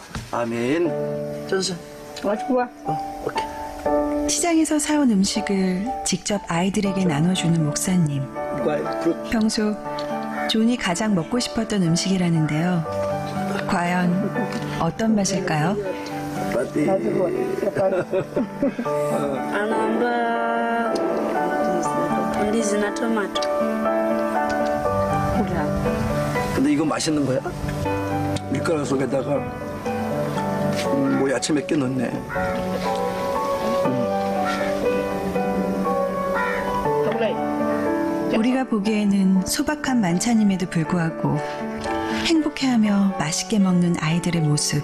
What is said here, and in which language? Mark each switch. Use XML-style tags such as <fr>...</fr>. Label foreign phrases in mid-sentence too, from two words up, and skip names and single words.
<ko>아멘. 전선. 오케이. 시장에서 사온 음식을 직접 아이들에게 나눠주는 목사님. 평소 존이 가장 먹고 싶었던 음식이라는데요. 과연 어떤 맛일까요?</ko> <sw>Anaomba ndizi na tomato.</sw> <ko>근데 이거 맛있는 거야? 밀가루 속에다가 뭐 야채 몇 개 넣네. 우리가 보기에는 소박한 만찬임에도 불구하고 행복해하며 맛있게 먹는 아이들의 모습.</ko>